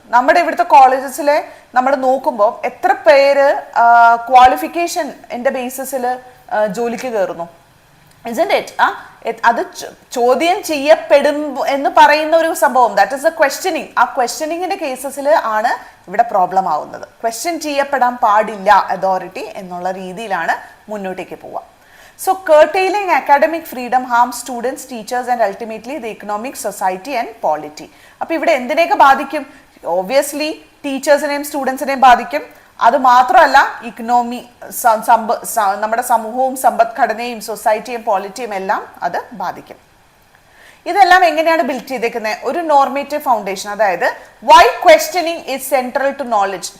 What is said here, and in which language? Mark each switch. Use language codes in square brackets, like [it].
[ml] നമ്മുടെ ഇവിടുത്തെ കോളേജസിലെ നമ്മൾ നോക്കുമ്പോൾ എത്ര പേര് ക്വാളിഫിക്കേഷൻ എന്റെ ബേസിസിൽ ജോലിക്ക് കയറുന്നു? [en] Isn't it? [ml] അത് ചോദ്യം ചെയ്യപ്പെടും എന്ന് പറയുന്ന ഒരു സംഭവം, [en] That is a questioning. [ml] ആ ക്വസ്റ്റ്യനിങ്ങിന്റെ കേസസിൽ ആണ് ഇവിടെ പ്രോബ്ലം ആവുന്നത്. ക്വസ്റ്റ്യൻ ചെയ്യപ്പെടാൻ പാടില്ല അതോറിറ്റി എന്നുള്ള രീതിയിലാണ് മുന്നോട്ടേക്ക് പോവുക. [en] So curtailing academic freedom harms students, teachers and ultimately the economic, society and polity. [ml] അപ്പോൾ ഇവിടെ എന്തിനെയൊക്കെ ബാധിക്കും? ഒബ്വിയസ്ലി ടീച്ചേഴ്സിനെയും സ്റ്റുഡൻസിനെയും ബാധിക്കും. അത് മാത്രമല്ല ഇക്കണോമി, നമ്മുടെ സമൂഹവും സമ്പദ്ഘടനയും സൊസൈറ്റിയും പോളിറ്റിയും എല്ലാം അത് ബാധിക്കും. ഇതെല്ലാം എങ്ങനെയാണ് ബിൽഡ് ചെയ്തേക്കുന്നത്? ഒരു നോർമേറ്റീവ് ഫൗണ്ടേഷൻ. അതായത് [en] Why questioning is central to knowledge.